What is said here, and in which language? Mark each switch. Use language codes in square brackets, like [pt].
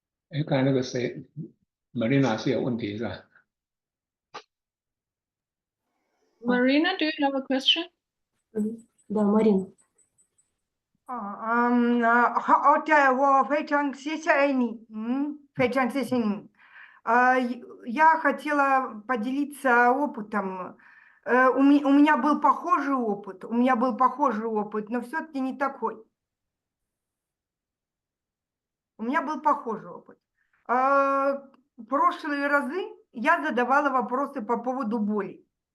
[zh] 哎，刚才那个谁，Marina 是有问题是吧？ [en] Marina, do you have a question? [ru] Да, Марин. [zh] 好的，我非常谢谢你，非常谢谢你。 [ru] Я хотела поделиться опытом. У меня был похожий опыт, но все-таки не такой. У меня был похожий опыт. В прошлые разы я задавала вопросы по поводу боли.